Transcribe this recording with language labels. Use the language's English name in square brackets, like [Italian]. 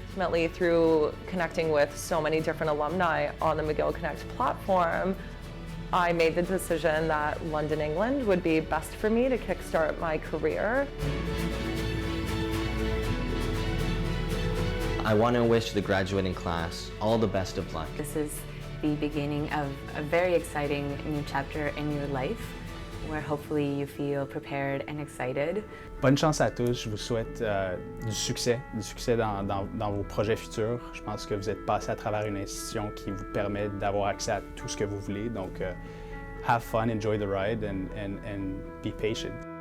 [English] Ultimately, through connecting with so many different alumni on the McGill Connect platform, I made the decision that London, England would be best for me to kickstart my career. I want to wish the graduating class all the best of luck. This is the beginning of a very exciting new chapter in your life, where hopefully you feel prepared and excited. [French] Bonne chance à tous, je vous souhaite du succès dans vos projets futurs. Je pense que vous êtes passé à travers une institution qui vous permet d'avoir accès à tout ce que vous voulez. [English] Donc, have fun, enjoy the ride, and be patient.